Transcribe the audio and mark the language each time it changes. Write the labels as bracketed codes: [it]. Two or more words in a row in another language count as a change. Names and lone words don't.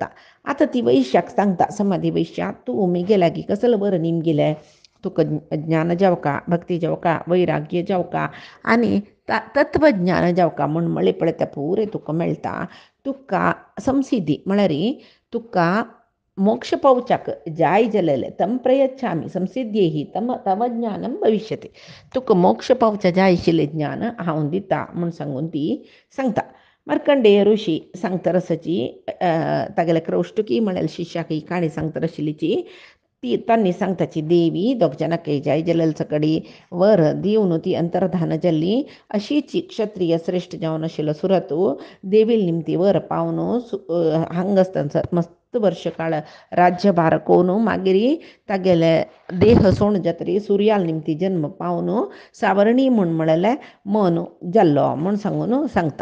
[kok] आतां ती वैश्याक सांगता समाधी वैश्या तूं उमेगे लागीं कसलो बरं निमगेलें तुका ज्ञान जावका भक्ती जावका वैराग्य जावका आनी तत्वज्ञान जावका म्हण म्हणलें पळय तें पुरे तुका मेळटा. तुका संसिद्धी म्हळ्यार तुका मोक्ष पावच्याक जाय जालेले [sa] तम प्रयच्छामी संसिद्ध्येही तव ज्ञानम भविष्यते. [kok] तुका मोक्ष पावच्या जाय आशिल्लें ज्ञान हांव दिता म्हूण सांगून ती सांगता. मार्कंडेय ऋषी सांगता आसाची तागेले क्रौष्टुकी म्हळ्यार शिश्याक ही काणी सांगता आशिल्लीची ती तांणी सांगताची देवी दोग जाणांक जाय जालेले सकडी वर दिवन ती अंतर्धान जाल्ली अशीची क्षत्रिय श्रेश्ठ जावन आशिल्लो सुरतू देवील निमती वर पावन हांगा आसतना मस्त वर्ष काळ राज्यभार कोवन मागीर तागेले देह सोण जातरी सुर्याल निमती जन्म पावन सावर्णी म्हूण म्हणलें मन जाल्लो म्हूण सांगून सांगता.